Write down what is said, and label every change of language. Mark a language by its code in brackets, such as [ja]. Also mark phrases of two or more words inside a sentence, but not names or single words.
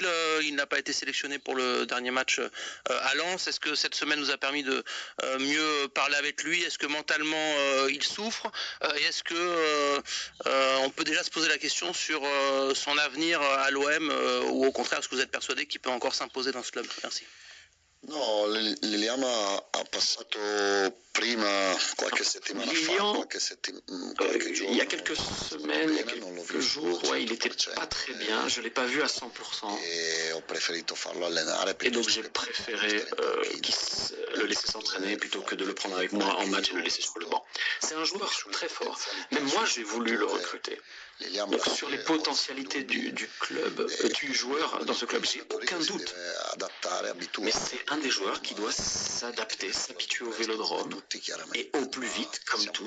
[fr] Il n'a pas été sélectionné pour le dernier match à Lens. Est-ce que cette semaine nous a permis de mieux parler avec lui? Est-ce que mentalement il souffre? Et est-ce que on peut déjà se poser la question sur son avenir à l'OM ou au contraire, est-ce que vous êtes persuadé qu'il peut encore s'imposer dans ce club? Merci. [it] No, Liliana ha passato prima qualche settimana Lilian, qualche giorno. [fr] il y a quelques semaines, il y a quelques jours, ouais, il était pas très bien, je l'ai pas vu à 100%. [it] Et ho preferito farlo allenare [fr] Et donc j'ai préféré le laisser s'entraîner plutôt que de le prendre avec moi en match et le laisser sur le banc. C'est un joueur très fort. Même moi j'ai voulu le recruter. Donc sur les potentialités du club, du joueur dans ce club, j'ai aucun doute. Mais c'est un des joueurs qui doit s'adapter, s'habituer au vélodrome et au plus vite, comme tous.